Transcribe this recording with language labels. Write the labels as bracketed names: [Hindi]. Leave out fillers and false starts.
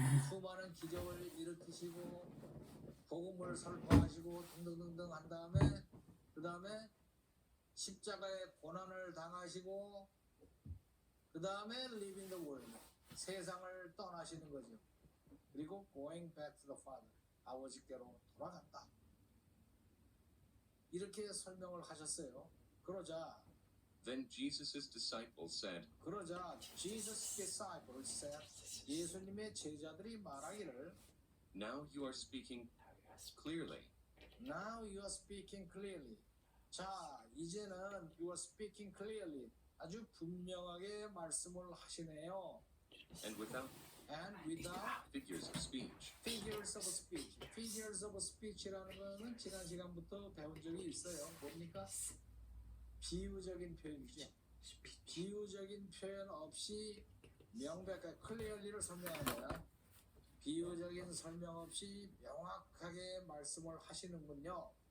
[Korean] 수많은 기적을 일으키시고 복음을 선포하시고 등등등등 한 다음에 그 다음에 십자가의 고난을 당하시고 그 다음에 [English] living the world [Korean] 세상을 떠나시는 거죠. 그리고 [English] going back to the Father [Korean] 아버지께로 돌아간다. 이렇게 설명을 하셨어요. 그러자 [English] Then Jesus' disciples said, Jesus' disciples said [Korean] 예수님의 제자들이 말하기를 [English] Now you are speaking clearly. Now you are speaking clearly. [Korean] 자, 이제는 [English] you are speaking clearly. [Korean] 아주 분명하게 말씀을 하시네요. [English] And without figures of speech. Figures of speech. [Korean] Figures of speech라는 거는 지난 시간부터 배운 적이 있어요. 뭡니까? 비유적인 표현이죠. 비유적인 표현 없이 명백하게 clearly를 설명하는 거야. 비유적인 설명 없이 명확하게 말씀을 하시는군요.